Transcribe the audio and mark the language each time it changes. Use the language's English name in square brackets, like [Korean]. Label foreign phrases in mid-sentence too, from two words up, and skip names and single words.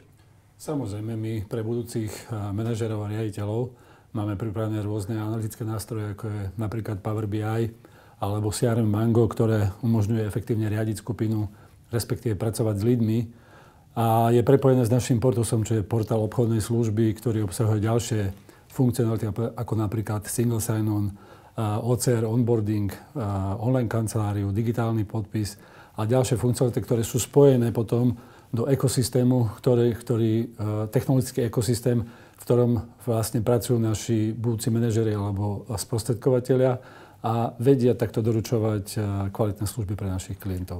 [Slovak] Samozrejme, my pre budúcich manažerov a riaditeľov máme pripravené rôzne analytické nástroje, ako je napríklad Power BI, alebo CRM Mango, ktoré umožňuje efektívne riadiť skupinu, respektíve pracovať s ľuďmi. A je prepojené s našim Portosom, čo je portál obchodnej služby, ktorý obsahuje ďalšie funkcionality, ako napríklad [English] single sign-on, [Slovak] OCR, onboarding, online kanceláriu, digitálny podpis a ďalšie funkcionality, ktoré sú spojené potom do ekosystému, technologický ekosystém, v ktorom vlastne pracujú naši budúci manažeri alebo sprostredkovatelia a vedia takto doručovať kvalitné služby pre našich klientov.